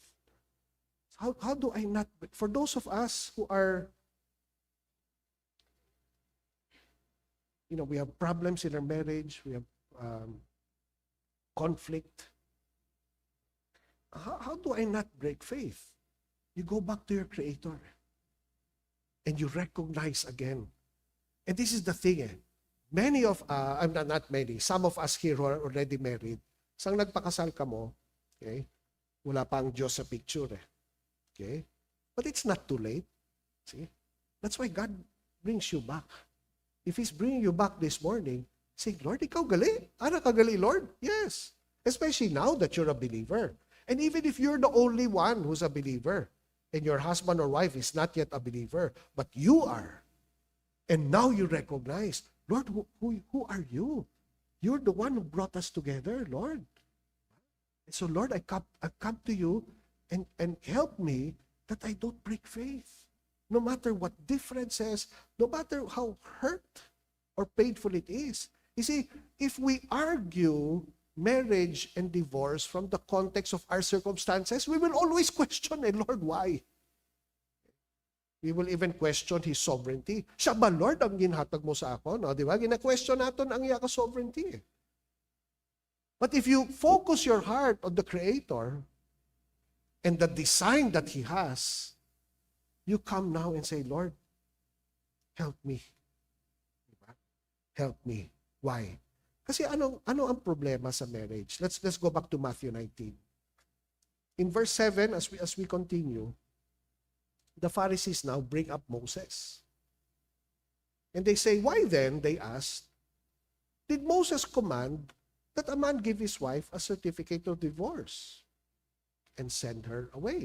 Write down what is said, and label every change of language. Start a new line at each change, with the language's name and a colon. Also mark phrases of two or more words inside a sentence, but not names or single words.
English: How do I not, for those of us who are, we have problems in our marriage, we have conflict. How do I not break faith? You go back to your Creator and you recognize again. And this is the thing Many of, not many, some of us here who are already married,
Hiligaynon: sang nagpakasal ka mo, okay, wala pa ang Diyos sa picture Okay?
English: But it's not too late. See? That's why God brings you back. If He's bringing you back this morning, say, Lord,
Hiligaynon: ikaw gali. Ana ka gali,
English: Lord? Yes. Especially now that you're a believer. And even if you're the only one who's a believer, and your husband or wife is not yet a believer, but you are, and now you recognize, Lord, who are you? You're the one who brought us together, Lord. And so, Lord, I come to you and help me that I don't break faith. No matter what differences, no matter how hurt or painful it is. You see, if we argue marriage and divorce from the context of our circumstances, we will always question, Lord, why? We will even question His sovereignty.
Hiligaynon: Siya ba, Lord, ang ginhatag mo sa ako? No, di ba? Gina-question natin ang iyaka sovereignty.
English: But if you focus your heart on the Creator and the design that He has, you come now and say, Lord, help me. Diba? Help me. Why?
Filipino: Kasi ano ang problema sa marriage?
English: Let's go back to Matthew 19. In verse 7, as we continue, the Pharisees now bring up Moses. And they say, why then, they asked, did Moses command that a man give his wife a certificate of divorce and send her away?